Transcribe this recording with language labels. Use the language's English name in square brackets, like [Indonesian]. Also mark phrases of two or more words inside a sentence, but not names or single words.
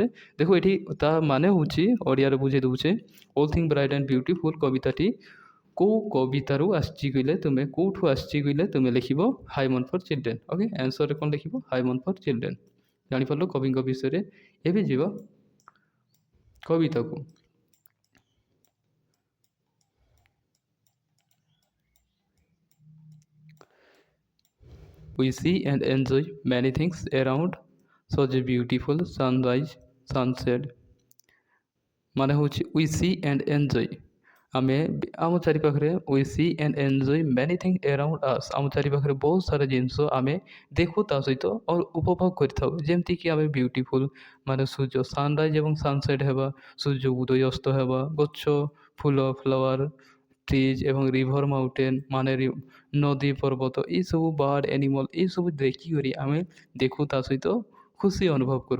[Odia] ଦେଖ ଏଠି ତା ମାନେ ହେଉଛି, ଓଡ଼ିଆରେ ବୁଝେଇ ଦେଉଛେ, ଅଲ୍ ଥିଙ୍ଗ ବ୍ରାଇଟ୍ ଆଣ୍ଡ ବ୍ୟୁଟିଫୁଲ୍ କବିତାଟି କେଉଁ କବିତାରୁ ଆସିଛି କହିଲେ ତୁମେ, କେଉଁଠୁ ଆସିଛି କହିଲେ ତୁମେ ଲେଖିବ ହାଇମନ୍ ଫର୍ ଚିଲଡ୍ରେନ୍। ଓକେ, ଆନ୍ସର୍ରେ କ'ଣ ଲେଖିବ? ହାଇମନ୍ ଫର୍ ଚିଲଡ୍ରେନ୍। ଜାଣିପାରିଲ କବିଙ୍କ ବିଷୟରେ। ଏବେ ଯିବା କବିତାକୁ। [English] We see and enjoy many things around, such a beautiful sunrise, sunset। [Odia] ମାନେ ହେଉଛି [English] we see and enjoy, [Odia] ଆମେ ଆମ ଚାରିପାଖରେ [English] we see and enjoy many things around us, [Odia] ଆମ ଚାରିପାଖରେ ବହୁତ ସାରା ଜିନିଷ ଆମେ ଦେଖୁ, ତା ସହିତ ଉପଭୋଗ କରିଥାଉ। ଯେମିତିକି ଆମେ ବ୍ୟୁଟିଫୁଲ୍ ମାନେ ସୂର୍ଯ୍ୟ ସନ୍ରାଇଜ୍ ଏବଂ ସନ୍ସେଟ୍ ହେବା, ସୂର୍ଯ୍ୟ ଉଦୟ ଅସ୍ତ ହେବା, ଗଛ ଫୁଲ [English] flower trees [Odia] ଏବଂ [English] river mountain [Odia] ମାନେ ନଦୀ ପର୍ବତ, ଏଇସବୁ [English] bird animal, [Odia] ଏଇସବୁ ଦେଖିକରି ଆମେ ଦେଖୁ, ତା ସହିତ ଖୁସି ଅନୁଭବ କରୁ।